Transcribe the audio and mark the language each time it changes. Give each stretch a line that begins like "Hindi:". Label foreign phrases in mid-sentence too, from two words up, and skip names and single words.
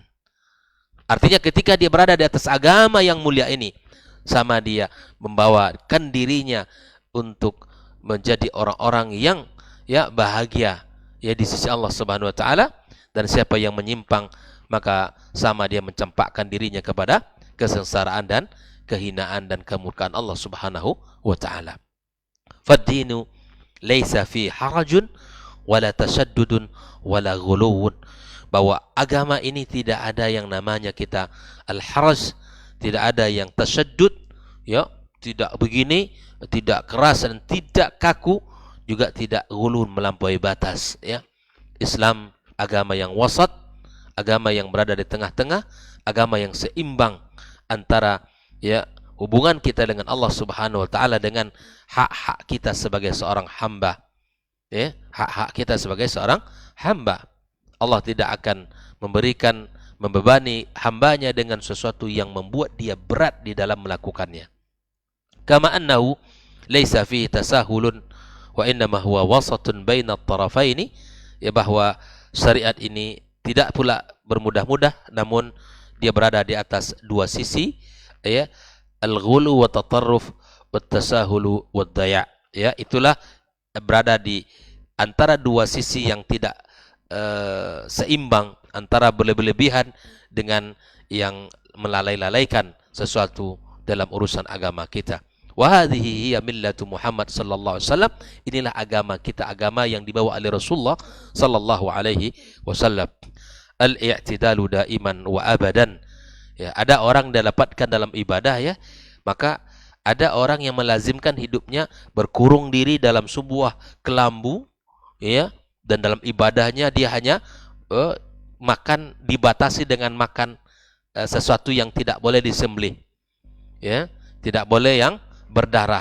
Indonesian: Artinya ketika dia berada di atas agama yang mulia ini, sama dia membawakan dirinya untuk menjadi orang-orang yang, ya, bahagia, ya, di sisi Allah
Arabic: Subhanahu wa taala.
Indonesian: Dan siapa yang menyimpang, maka sama dia mencampakkan dirinya kepada kesengsaraan dan kehinaan dan kemurkaan Allah
Arabic: Subhanahu wa taala. فالدين ليس في حرج ولا تشدد ولا غلو.
Indonesian: Bahwa agama ini tidak ada yang namanya kita al-haraj, tidak ada yang tashaddud, ya, tidak begini, tidak keras dan tidak kaku, juga tidak ghulun, melampaui batas, ya. Islam agama yang wasat, agama yang berada di tengah-tengah, agama yang seimbang antara, ya, hubungan kita dengan Allah
Arabic: Subhanahu wa taala
Indonesian: dengan hak-hak kita sebagai seorang hamba, ya, hak-hak kita sebagai seorang hamba. Allah tidak akan membebani hambanya dengan sesuatu yang membuat dia berat di dalam melakukannya.
Arabic: كما أنه ليس فيه تساهل وإنما هو وسط بين الطرفين, ya,
Indonesian: bahwa syariat ini tidak pula bermudah-mudah, namun dia berada di atas dua sisi, ya,
Arabic: الغلو والتطرف والتساهل والضياع',
Indonesian: ya, itulah berada di antara dua sisi yang tidak seimbang, antara berlebihan dengan yang melalaikan sesuatu dalam urusan agama kita.
Arabic: وهذه هي ملة محمد صلى الله عليه وسلم.
Indonesian: Inilah agama kita, agama yang dibawa oleh Rasulullah
Arabic: sallallahu alaihi wasallam. الاعتدال دائما وأبدا.
Indonesian: Ya, ada orang dapatkan dalam ibadah, ya, maka ada orang yang melazimkan hidupnya berkurung diri dalam sebuah kelambu, ya, dan dalam ibadahnya dia hanya makan, dibatasi dengan makan sesuatu yang tidak boleh disembelih, ya, tidak boleh yang berdarah.